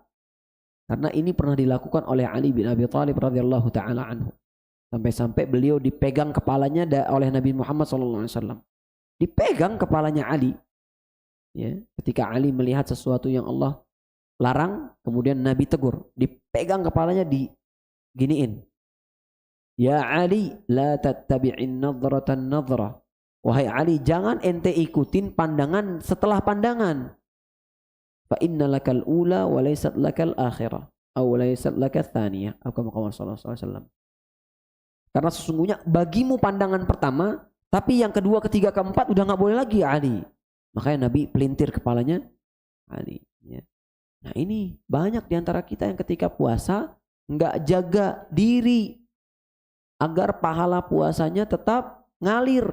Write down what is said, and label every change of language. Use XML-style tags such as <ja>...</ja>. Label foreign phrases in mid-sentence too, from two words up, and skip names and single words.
<id>Karena ini pernah dilakukan oleh Ali bin Abi Thalib</id> <ar>رضي الله تعالى عنه.</ar> <id>Sampai-sampai beliau dipegang kepalanya oleh Nabi Muhammad SAW. Dipegang kepalanya Ali. Ya, ketika Ali melihat sesuatu yang Allah larang, kemudian Nabi tegur. Dipegang kepalanya, diginiin.</id> <ar>يا علي لا تتبع النظرة النظرة.</ar> <id>Wahai Ali, jangan ente ikutin pandangan setelah pandangan.</id> <ar>فإن لك الأولى وليست لك الآخرة. أو ليست لك الثانية صلى الله عليه وسلم.</ar> <id>Karena sesungguhnya bagimu pandangan pertama, tapi yang kedua, ketiga, keempat udah nggak boleh lagi Ali. Makanya Nabi pelintir kepalanya Ali. Ya. Nah ini banyak diantara kita yang ketika puasa nggak jaga diri agar pahala puasanya tetap ngalir.</id>